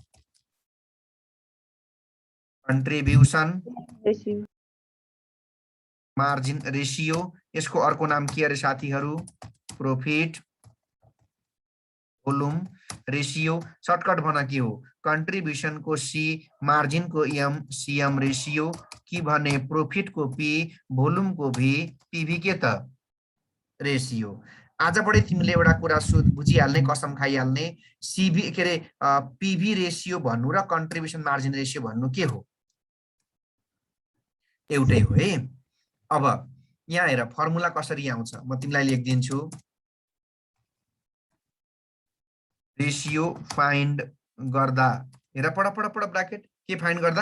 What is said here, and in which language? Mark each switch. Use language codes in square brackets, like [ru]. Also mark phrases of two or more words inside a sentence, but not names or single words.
[en] contribution margin ratio [ne] यसको अर्को नाम के अरे साथीहरु [en] profit volume ratio shortcut [ne] भन के हो कन्ट्रिब्युसन को सी मार्जिन को एम [en] CM ratio [ne] कि भने प्रॉफिट को पी भोल्युम को भी पीवी के त रेशियो आजबाटै तिमीले एउटा कुरा बुझिहाल्ने कसम खाइहाल्ने सीभी के रे [en] PV ratio [ne] भन्नु र [en] contribution margin ratio [ne] भन्नु के हो एउटै हो है अब यहाँ हेर फर्मुला कसरी आउँछ म तिमीलाई लेख्दिन्छु [en] ratio find [ne] गर्दा हेर पढ ब्र्याकेट के फाइन्ड गर्दा